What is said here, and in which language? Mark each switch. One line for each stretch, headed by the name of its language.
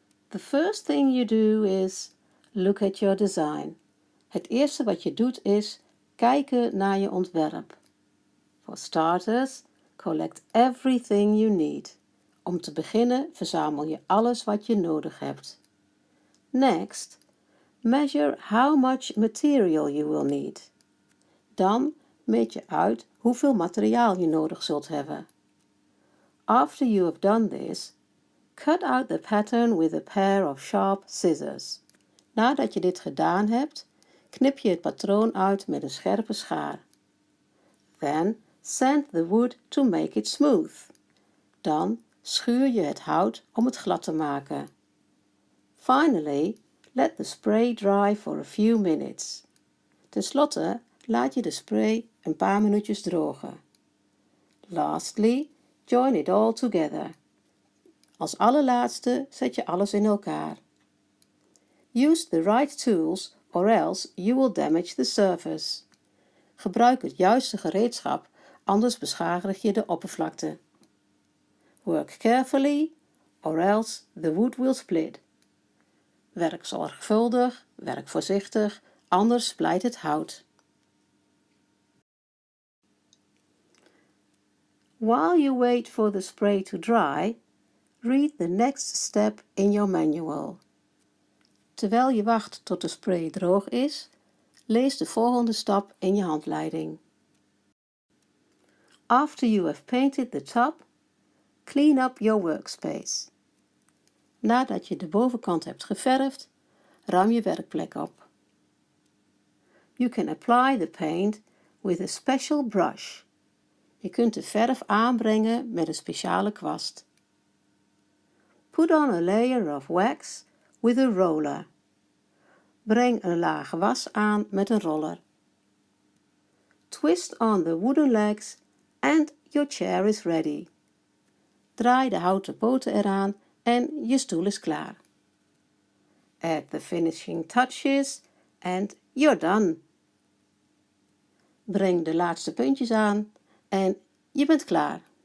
English: The first thing you do is look at your design.
Dutch: Het eerste wat je doet is kijken naar je ontwerp.
English: For starters, collect everything you need.
Dutch: Om te beginnen verzamel je alles wat je nodig hebt.
English: Next, measure how much material you will need.
Dutch: Dan meet je uit hoeveel materiaal je nodig zult hebben.
English: After you have done this, cut out the pattern with a pair of sharp scissors.
Dutch: Nadat je dit gedaan hebt, knip je het patroon uit met een scherpe schaar.
English: Then sand the wood to make it smooth.
Dutch: Dan schuur je het hout om het glad te maken.
English: Finally, let the spray dry for a few minutes.
Dutch: Ten slotte laat je de spray een paar minuutjes drogen.
English: Lastly, join it all together.
Dutch: Als allerlaatste zet je alles in elkaar.
English: Use the right tools or else you will damage the surface.
Dutch: Gebruik het juiste gereedschap, anders beschadig je de oppervlakte.
English: Work carefully or else the wood will split.
Dutch: Werk zorgvuldig, werk voorzichtig, anders splijt het hout.
English: While you wait for the spray to dry, read the next step in your manual.
Dutch: Terwijl je wacht tot de spray droog is, lees de volgende stap in je handleiding.
English: After you have painted the top, clean up your workspace.
Dutch: Nadat je de bovenkant hebt geverfd, ruim je werkplek op.
English: You can apply the paint with a special brush.
Dutch: Je kunt de verf aanbrengen met een speciale kwast.
English: Put on a layer of wax with a roller.
Dutch: Breng een laag was aan met een roller.
English: Twist on the wooden legs and your chair is ready.
Dutch: Draai de houten poten eraan en je stoel is klaar.
English: Add the finishing touches and you're done.
Dutch: Breng de laatste puntjes aan en je bent klaar.